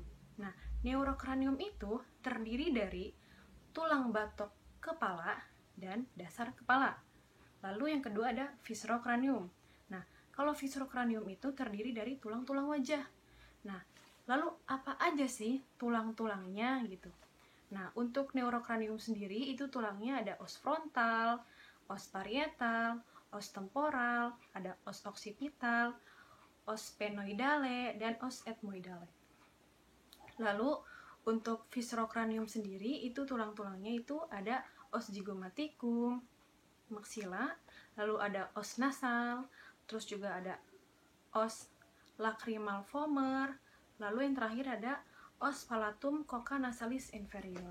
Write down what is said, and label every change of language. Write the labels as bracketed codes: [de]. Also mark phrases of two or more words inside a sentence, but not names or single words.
[id] Nah, neurocranium itu terdiri dari tulang batok kepala dan dasar kepala. Lalu yang kedua ada viscerocranium. Nah, kalau viscerocranium itu terdiri dari tulang-tulang wajah. Nah, lalu apa aja sih tulang-tulangnya gitu? Nah, untuk neurocranium sendiri itu tulangnya ada [la] os frontal, os parietal, os temporal, [id] ada [la] os occipital, os sphenoidale, [id] dan [la] os ethmoidale. [id] Lalu untuk viscerocranium sendiri itu tulang-tulangnya itu ada [la] os zygomaticum, maxilla, [id] lalu ada [la] os nasal, [id] terus juga ada [la] os lacrimal vomer, [id] lalu yang terakhir ada [la] os palatum coca nasalis inferior.